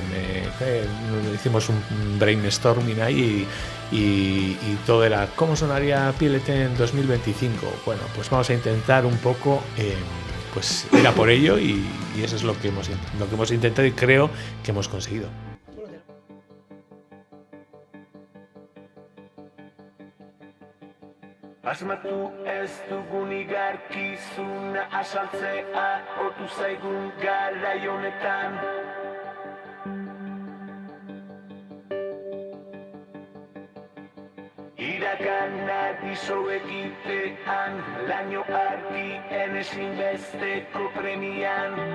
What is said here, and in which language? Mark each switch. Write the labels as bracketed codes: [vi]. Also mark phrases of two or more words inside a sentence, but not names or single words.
[es] Hicimos un brainstorming ahí y todo era ¿cómo sonaría PLT en 2025? Bueno, pues vamos a intentar un poco pues ir a por ello, y eso es lo que hemos intentado y creo que hemos conseguido. [eu] Asmatu ez dugun igarkizuna asaltzea otu zaigun garai honetan. Iragana dizo egitean, laino argien ezinbesteko premian.